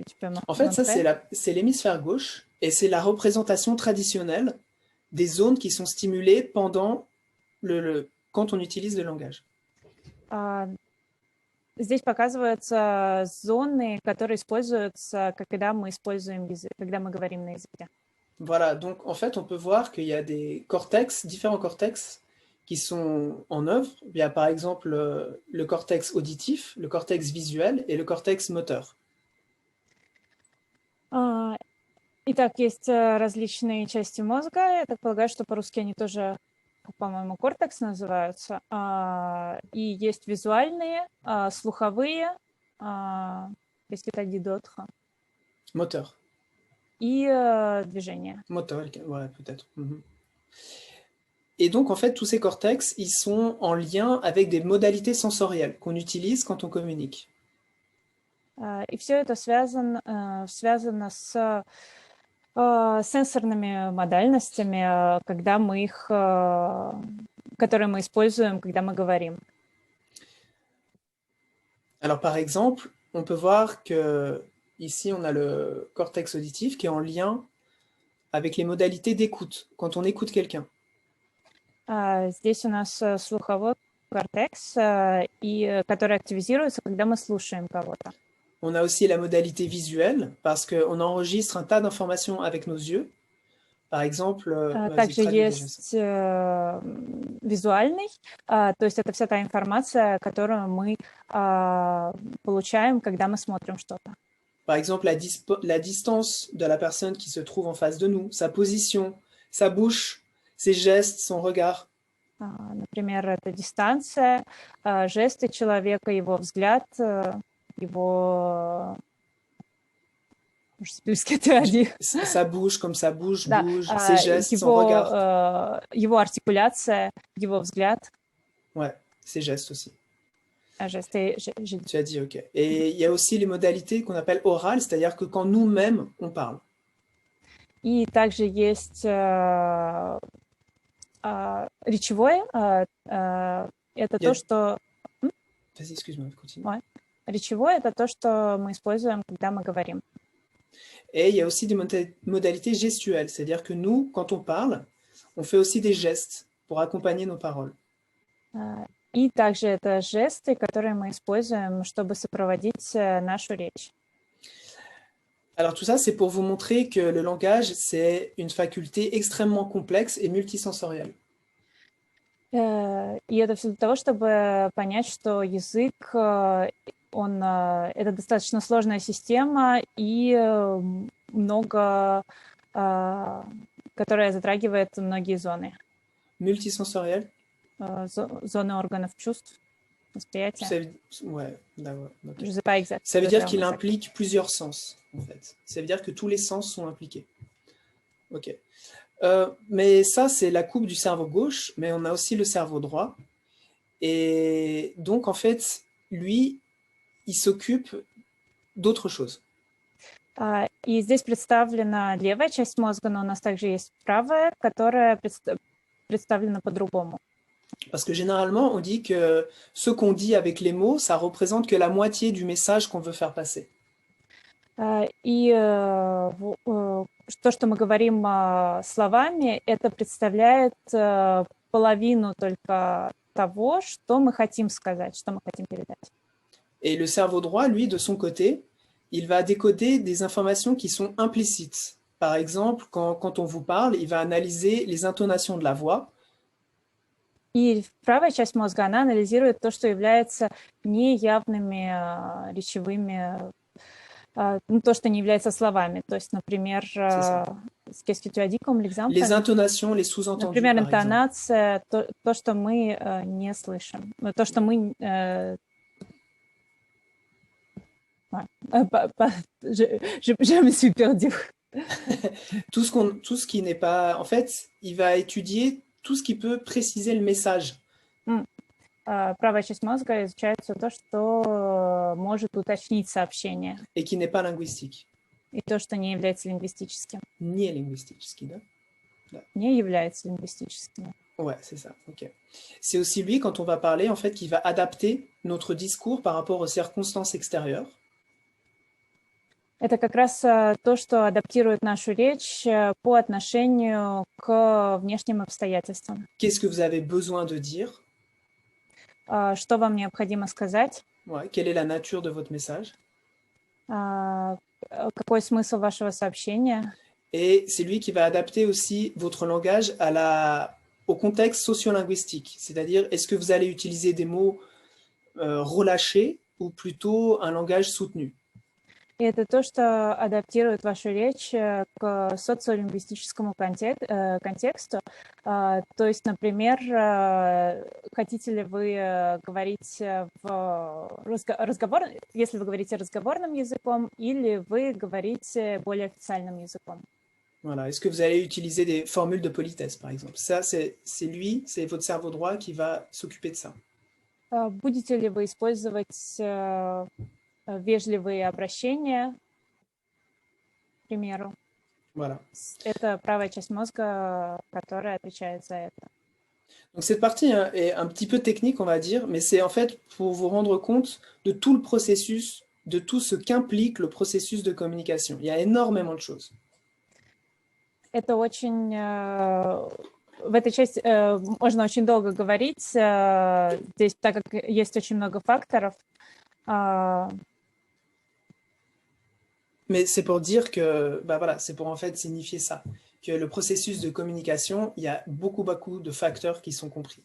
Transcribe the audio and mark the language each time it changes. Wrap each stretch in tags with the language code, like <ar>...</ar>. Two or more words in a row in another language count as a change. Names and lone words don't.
<fr>Tu peux En fait, ça, c'est l'hémisphère gauche, et c'est la représentation traditionnelle des zones qui sont stimulées pendant quand on utilise le langage.</fr> <ru>Здесь показываются зоны, которые используются, когда мы используем язык, когда мы говорим на языке.</ru> <fr>Voilà, donc en fait, on peut voir qu'il y a des cortex, différents cortex qui sont en œuvre. Il y a par exemple le cortex auditif, le cortex visuel et le cortex moteur.</fr> <ru>Итак, есть различные части мозга. Я так полагаю, что по-русски они тоже, по-моему, кортекс называются. И есть визуальные, слуховые,</ru> <fr>qu'est-ce que tu as dit d'autre? Moteur.</fr> <ru>и движение.</ru> <fr>Motorique, ouais, peut-être. Mhm. Et donc, en fait, tous ces cortex, ils sont en lien avec des modalités sensorielles qu'on utilise quand on communique.</fr> <ru>И все это связано с сенсорными модальностями, которые мы используем, когда мы говорим.</ru> <fr>Alors, par exemple, on peut voir que ici, on a le cortex auditif qui est en lien avec les modalités d'écoute, quand on écoute quelqu'un.</fr> <ru>Здесь у нас слуховой кортекс, который активизируется, когда мы слушаем кого-то.</ru> <fr>On a aussi la modalité visuelle, parce qu'on enregistre un tas d'informations avec nos yeux. Par exemple, vas-y,</fr> <ru>Также</ru> <fr>traduis déjà ça.</fr> <ru>есть визуальный, то есть это вся та информация, которую мы получаем, когда мы смотрим что-то.</ru> <fr>Par exemple, la distance de la personne qui se trouve en face de nous, sa position, sa bouche, ses gestes, son regard.</fr> <ru>Например, это дистанция, жесты человека, его взгляд, его...</ru> <fr>Sa bouche, comme sa bouche</fr> <ru>Да,</ru> <fr>bouge, ses gestes, son regard.</fr> <ru>Его артикуляция, его взгляд.</ru> <fr>Ouais, ses gestes aussi.</fr> <ru>Жесты,</ru> <fr>Tu as dit, ok. Et il y a aussi les modalités qu'on appelle orales, c'est-à-dire que quand nous-mêmes, on parle.</fr> <ru>И также есть речевое, это то, что...</ru> <fr>Vas-y, excuse-moi, continue. Ouais.</fr> <ru>Речевое — это то, что мы используем, когда мы говорим.</ru> <fr>Et il y a aussi des modalités gestuelles, c'est-à-dire que nous, quand on parle, on fait aussi des gestes pour accompagner nos paroles.</fr> <ru>И также это жесты, которые мы используем, чтобы сопроводить нашу речь.</ru> <fr>Alors tout ça, c'est pour vous montrer que le langage, c'est une faculté extrêmement complexe et multisensorielle.</fr> <ru>И это все для того, чтобы понять, что язык, это достаточно сложная система и которая затрагивает многие зоны.</ru> <fr>Multisensorielle?</fr> <ru>Зоны органов чувств, восприятия.</ru> <fr>Ouais, d'accord. Je sais pas exactement. Ça veut dire qu'il implique plusieurs sens, en fait. Ça veut dire que tous les sens sont impliqués. Ok. Mais ça, c'est la coupe du cerveau gauche, mais on a aussi le cerveau droit. Et donc, en fait, lui, il s'occupe d'autre chose.</fr> <ru>И здесь представлена левая часть мозга, но у нас также есть правая, которая представлена по-другому.</ru> <fr>Parce que généralement, on dit que ce qu'on dit avec les mots, ça représente que la moitié du message qu'on veut faire passer.</fr> <ru>И то, что мы говорим словами, это представляет половину только того, что мы хотим сказать, что мы хотим передать.</ru> <fr>Et le cerveau droit, lui, de son côté, il va décoder des informations qui sont implicites. Par exemple, quand on vous parle, il va analyser les intonations de la voix.</fr> <ru>И правая часть мозга, она анализирует то, что является неявными речевыми, то, что не является словами. То есть, например,</ru> <fr>qu'est-ce que tu as dit comme exemple? Les intonations, les sous-entendus,</fr> <ru>например,</ru> <fr>par</fr> <ru>интонация, то, что мы не слышим. То, что мы...</ru> <fr>Je me suis perdue. Tout ce qui n'est pas... En fait, il va étudier tout ce qui peut préciser le message.</fr> <ru>Правая часть мозга изучает все то, что может уточнить сообщение.</ru> <fr>Et qui n'est pas linguistique.</fr> <ru>И то, что не является лингвистическим. Не linguistique, да? Да. Не является лингвистическим.</ru> <fr>Ouais, c'est ça, ok. C'est aussi lui, quand on va parler, en fait, qui va adapter notre discours par rapport aux circonstances extérieures.</fr> <ru>Это как раз то, что адаптирует нашу речь по отношению к внешним обстоятельствам.</ru> <fr>Qu'est-ce que vous avez besoin de dire?</fr> <ru>Что вам необходимо сказать?</ru> <fr>Ouais, quelle est la nature de votre message?</fr> <ru>Какой смысл вашего сообщения?</ru> <fr>Et c'est lui qui va adapter aussi votre langage au contexte sociolinguistique. C'est-à-dire, est-ce que vous allez utiliser des mots relâchés ou plutôt un langage soutenu?</fr> <ru>И это то, что адаптирует вашу речь к социолингвистическому контексту. То есть, например, хотите ли вы говорить если вы говорите разговорным языком, или вы говорите более официальным языком.</ru> <fr>Voilà. Est-ce que vous allez utiliser des formules de politesse, par exemple? Ça, c'est votre cerveau droit qui va s'occuper de ça.</fr> <ru>Будете ли вы использовать вежливые обращения, к примеру?</ru> <fr>Voilà.</fr> <ru>Это правая часть мозга, которая отвечает за это.</ru> <fr>Donc cette partie hein, est un petit peu technique, on va dire, mais c'est en fait pour vous rendre compte de tout le processus, de tout ce qu'implique le processus de communication. Il y a énormément de choses.</fr> <ru>Это очень... В этой части можно очень долго говорить, здесь, так как есть очень много факторов.</ru> <fr>Mais c'est pour dire que, bah voilà, c'est pour en fait signifier ça, que le processus de communication, il y a beaucoup de facteurs qui sont compris.</fr>